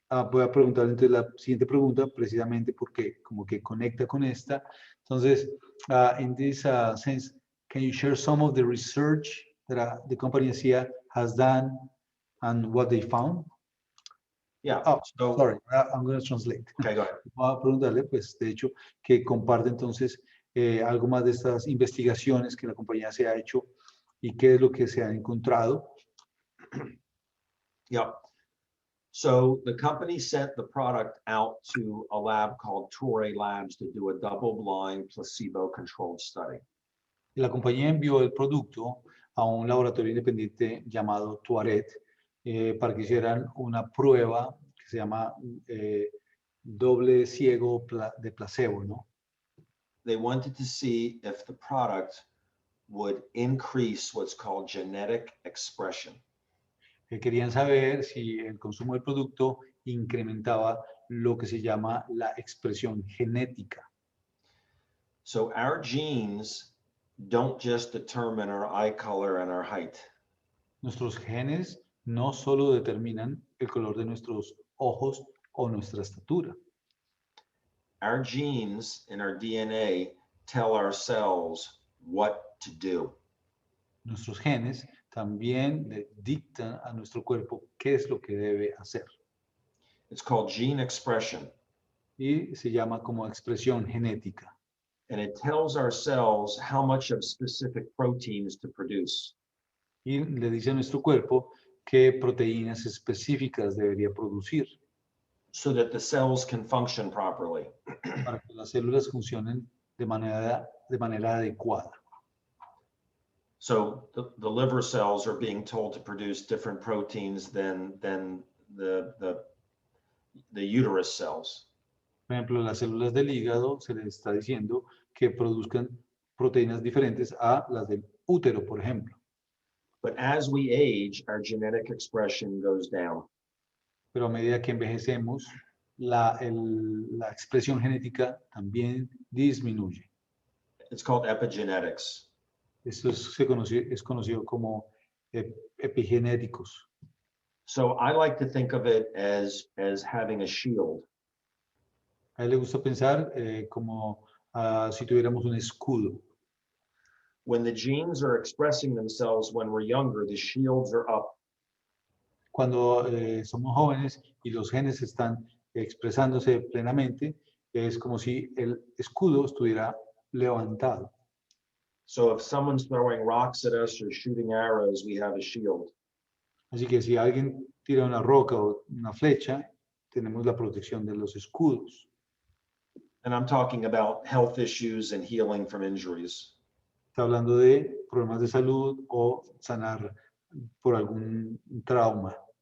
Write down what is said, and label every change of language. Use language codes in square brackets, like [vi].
[es] Voy a preguntar entonces la siguiente pregunta precisamente porque como que conecta con esta. [en] Entonces, in this sense, can you share some of the research that the company has done and what they found? Yeah. Oh, So, sorry, I'm going to translate. okay, go ahead. [es] Voy a preguntarle, pues, de hecho, que comparte entonces algo más de estas investigaciones que la compañía se ha hecho y qué es lo que se ha encontrado. [en] Yeah. So the company sent the product out to a lab called Torrey Labs to do a double-blind placebo-controlled study. [es] La compañía envió el producto a un laboratorio independiente llamado Tuaret para que hicieran una prueba que se llama doble ciego de placebo, ¿no? [en] They wanted to see if the product would increase what's called genetic expression. [es] Querían saber si el consumo del producto incrementaba lo que se llama la expresión genética. [en] So our genes don't just determine our eye color and our height. [es] Nuestros genes no solo determinan el color de nuestros ojos o nuestra estatura. [en] Our genes in our DNA tell our cells what to do. [es] Nuestros genes también le dictan a nuestro cuerpo qué es lo que debe hacer. [en] It's called gene expression. [es] Y se llama como expresión genética. [en] And it tells our cells how much of specific proteins to produce. [es] Y le dice a nuestro cuerpo qué proteínas específicas debería producir [en] so that the cells can function properly. [es] para que las células funcionen de manera adecuada. [en] So the liver cells are being told to produce different proteins than the uterus cells. [es] Por ejemplo, las células del hígado se les está diciendo que produzcan proteínas diferentes a las del útero, por ejemplo. [en] But as we age, our genetic expression goes down. [es] Pero a medida que envejecemos, la expresión genética también disminuye. [en] It's called epigenetics. [es] Esto es conocido como epigenéticos. [en] So I like to think of it as having a shield. [es] A él le gusta pensar como si tuviéramos un escudo. [en] When the genes are expressing themselves when we're younger, the shields are up. [es] Cuando somos jóvenes y los genes están expresándose plenamente, es como si el escudo estuviera levantado. [en] So if someone's throwing rocks at us or shooting arrows, we have a shield. [es] Así que si alguien tira una roca o una flecha, tenemos la protección de los escudos. [en] And I'm talking about health issues and healing from injuries. [es] Está hablando de problemas de salud o sanar por algún trauma.